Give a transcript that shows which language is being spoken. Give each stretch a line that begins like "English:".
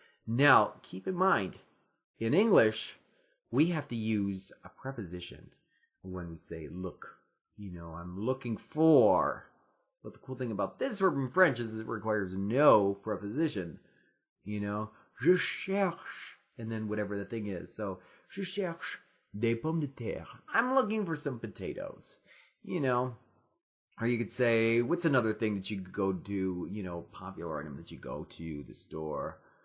English: Now, keep in mind, in English, we have to use a preposition when we say look. I'm looking for. But the cool thing about this verb in French is it requires no preposition.
French: Je cherche,
English: and then whatever the thing is.
French: So, je cherche des pommes de terre.
English: I'm looking for some potatoes. Or you could say, what's another thing that you could go do, popular item that you go to the store?